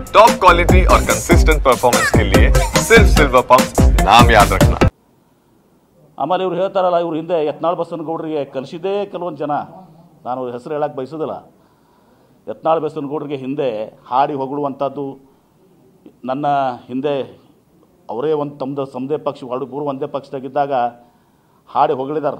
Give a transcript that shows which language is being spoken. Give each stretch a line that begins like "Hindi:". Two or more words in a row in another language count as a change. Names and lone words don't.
English: top quality
Hindi: और
English: consistent performance
Hindi: के लिए सिर्फ सिल्वर पंप नाम याद रखना।
Kannada: ಆಮೇಲೆ ಇವ್ರು ಹೇಳ್ತಾರಲ್ಲ, ಇವ್ರ ಹಿಂದೆ ಯತ್ನಾಳ್ ಬಸವನಗೌಡರಿಗೆ ಕಲಿಸಿದೇ ಕೆಲವೊಂದು ಜನ, ನಾನು ಅವ್ರ ಹೆಸರು ಹೇಳಕ್ಕೆ ಬಯಸೋದಿಲ್ಲ. ಯತ್ನಾಳ್ ಬಸವನಗೌಡರಿಗೆ ಹಿಂದೆ ಹಾಡಿ ಹೊಗಳುವಂಥದ್ದು, ನನ್ನ ಹಿಂದೆ ಅವರೇ ಒಂದು ತಮ್ಮದೇ ಪಕ್ಷ ಪೂರ್ವ ಒಂದೇ ಪಕ್ಷದಾಗಿದ್ದಾಗ ಹಾಡಿ ಹೊಗಳಿದ್ದಾರೆ.